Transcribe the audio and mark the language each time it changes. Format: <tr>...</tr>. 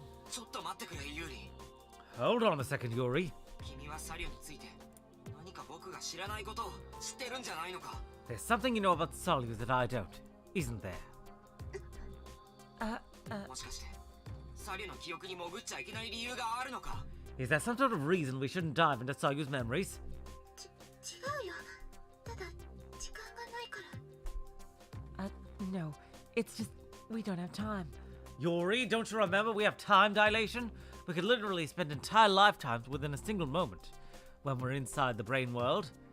<ja>ちょっと待ってくれ、ユーリ。</ja> <en>Hold on a second, Yuri.</en> <ja>君はサリュについて何か僕が知らないことを知ってるんじゃないのか。</ja> <en>There's something you know about Salyu that I don't, isn't there?</en> <ja>もしかしてサリュの記憶に潜っちゃいけない理由があるのか。</ja> <en>Is there some sort of reason we shouldn't dive into Salyu's memories?</en> <ja>違うよ。ただ時間がないから。</ja> <en>No. It's just, we don't have time. Yuri, don't you remember we have time dilation? We could literally spend entire lifetimes within a single moment when we're inside the brain world.</en>